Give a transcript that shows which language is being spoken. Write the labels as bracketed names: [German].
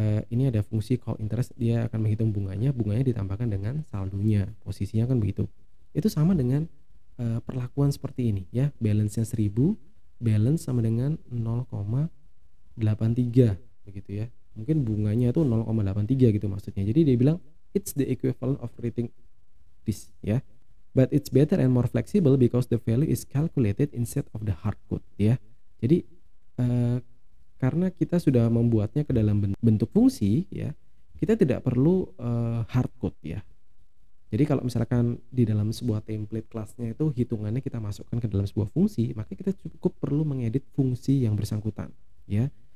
[Indonesian] Ini ada fungsi call interest, dia akan menghitung bunganya ditambahkan dengan saldonya, posisinya kan begitu. Itu sama dengan perlakuan seperti ini ya, balance-nya 1000, balance sama dengan 0,83 begitu ya. Mungkin bunganya itu 0,83 gitu maksudnya. Jadi dia bilang [English] it's the equivalent of rating this ya. But it's better and more flexible because the value is calculated instead of the hard code ya. [Indonesian] Jadi karena kita sudah membuatnya ke dalam bentuk fungsi ya, kita tidak perlu hard code ya. Jadi kalau misalkan di dalam sebuah template kelasnya itu hitungannya kita masukkan ke dalam sebuah fungsi, maka kita cukup perlu mengedit fungsi yang bersangkutan ya.